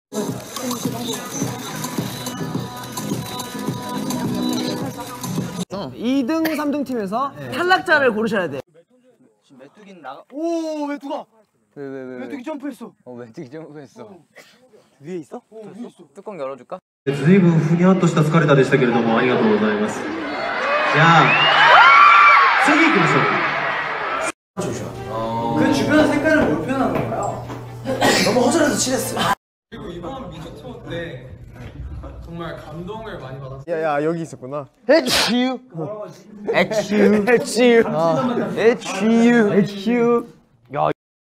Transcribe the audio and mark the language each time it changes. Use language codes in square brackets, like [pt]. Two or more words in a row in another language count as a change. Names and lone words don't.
[ko] 2등, 3등 팀에서 탈락자를 고르셔야 돼. 메뚜기는 나가. 오, 메뚜가. 왜? 메뚜기 점프했어. 메뚜기 점프했어. 위에 있어? 위에 있어. 뚜껑 열어줄까? [ja] ずいぶんふにゃっとした疲れたでしたけれどもありがとうございます。じゃあ次行きましょう。 [ko] 그 주변 색깔을 뭘 표현하는 건가요? 너무 허전해서 칠했어. 그리고 이번 미주 투어 때 정말 감동을 많이 받았어요. 야야 여기 있었구나. HU. HU. HU. HU. HU. 야.